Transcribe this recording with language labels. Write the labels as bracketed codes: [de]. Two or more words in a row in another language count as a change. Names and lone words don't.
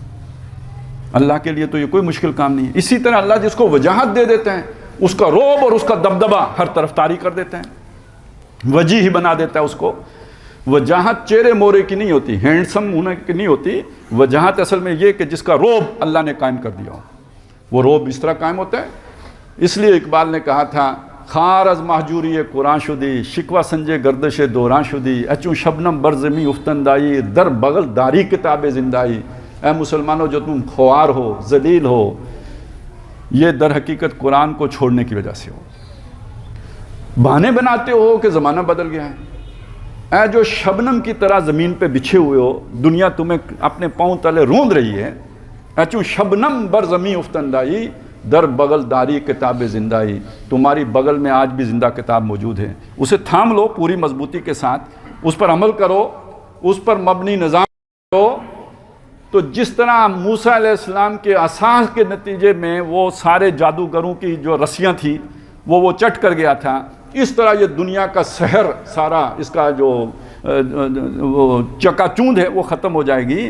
[ur] اللہ کے لیے تو یہ کوئی مشکل کام نہیں ہے۔ اسی طرح اللہ جس کو وجاہت دے دیتا ہے، اس کا روب اور اس کا دبدبہ ہر طرف طاری کر دیتا ہے، وجیح بنا دیتا ہے اس کو۔ وجاہت چہرے مورے کی نہیں ہوتی، ہینڈسم ہونے کی نہیں ہوتی، وجاہت اصل میں یہ کہ جس کا روب اللہ نے قائم کر دیا ہو، وہ روب اس طرح قائم ہوتا ہے۔ اس لیے اقبال نے کہا تھا، [fa] خار از محجوری قرآن شدی، شکوہ سنجے گردش دوران شدی، اچوں شبنم برزمی افتندائی، در بغل داری کتاب زندائی۔ [ur] اے مسلمانوں، جو تم خوار ہو، ذلیل ہو، یہ در حقیقت قرآن کو چھوڑنے کی وجہ سے ہو۔ بہانے بناتے ہو کہ زمانہ بدل گیا ہے۔ اے جو شبنم کی طرح زمین پہ بچھے ہوئے ہو، دنیا تمہیں اپنے پاؤں تلے روند رہی ہے۔ [fa] اچوں شبنم بر زمین افتندائی، در بغل داری کتاب زندائی، [ur] تمہاری بغل میں آج بھی زندہ کتاب موجود ہے، اسے تھام لو پوری مضبوطی کے ساتھ، اس پر عمل کرو، اس پر مبنی نظام کرو۔ تو جس طرح موسیٰ علیہ السلام کے عصا کے نتیجے میں وہ سارے جادوگروں کی جو رسیاں تھیں وہ چٹ کر گیا تھا، اس طرح یہ دنیا کا سحر سارا، اس کا جو وہ چکا چوند ہے وہ ختم ہو جائے گی۔